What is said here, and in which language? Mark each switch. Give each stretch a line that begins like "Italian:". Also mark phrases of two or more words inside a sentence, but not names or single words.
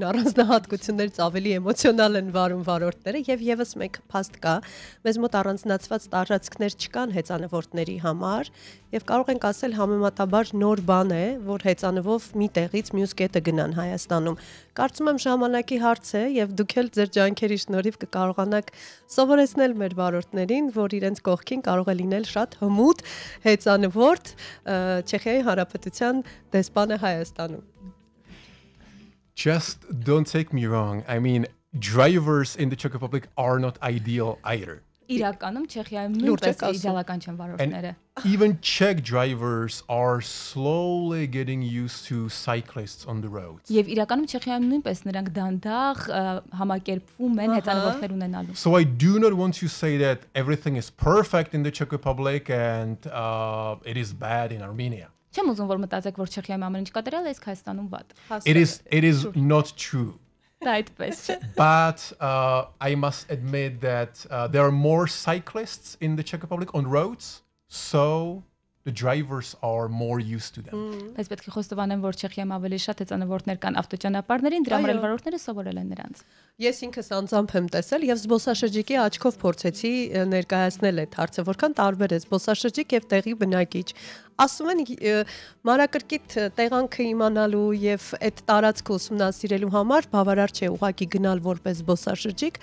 Armenian: առանձնահատկություններից ավելի էմոցիոնալ են վարում վարորդները եւ եւս մեկ փաստ կա, մեզ մոտ առանձնացված տարածքներ չկան հեծանվորդների համար եւ կարող ենք ասել համեմատաբար նոր բան է, որ հեծանվով մի տեղից մյուս կետը գնան Հայաստանում։ Կարծում եմ ժամանակի հարց է եւ դուք էլ ձեր ջանքերի շնորհիվ կկարողանաք սովորեցնել մեր վարորդներին, որ իրենց կողքին կարող է լինել շատ հմուտ հեծանվորդ Չեխիայի Հանրապետության դեսպանը Հայաստանում։
English: Just don't take me wrong. I mean, drivers in the Czech Republic are not ideal either.
Armenian: Իրականում Չեխիայում նույնպես իդեալական չեն վարորդները։
English: Even Czech drivers are slowly getting used to cyclists on the roads.
Armenian: Եվ իրականում Չեխիայում նույնպես նրանք դանդաղ համակերպվում են հեծանվորդներ ունենալու։
English: So I do not want to say that everything is perfect in the Czech Republic and it is bad in Armenia.
Armenian: Չեմ ուզում որ մտածեք որ Չեխիայում ամեն ինչ կատարել է, իսկ Հայաստանում վատ։
English: It is not true. But I must admit that there are more cyclists in the Czech Republic on roads, so the drivers are more used to them.
Armenian: Բայց պետք է խոստովանեմ, որ Չեխիայում ավելի շատ հեծանվորդներ կան ավտոճանապարհներին, դրա համար վարորդները սովորել են նրանց։ Ես ինքս անձամբ եմ տեսել եւ զբոսաշրջիկի աչքով փորձեցի ներկայացնել այդ հարցը, որքան տարբեր է զբոսաշրջիկ եւ տեղի բնակիչ։ Ասում են մանրակրկիտ տեղանքը իմանալու եւ այդ տարածքը ուսումնասիրելու համար բավարար չէ ուղակի գնալ որպես զբոսաշրջիկ,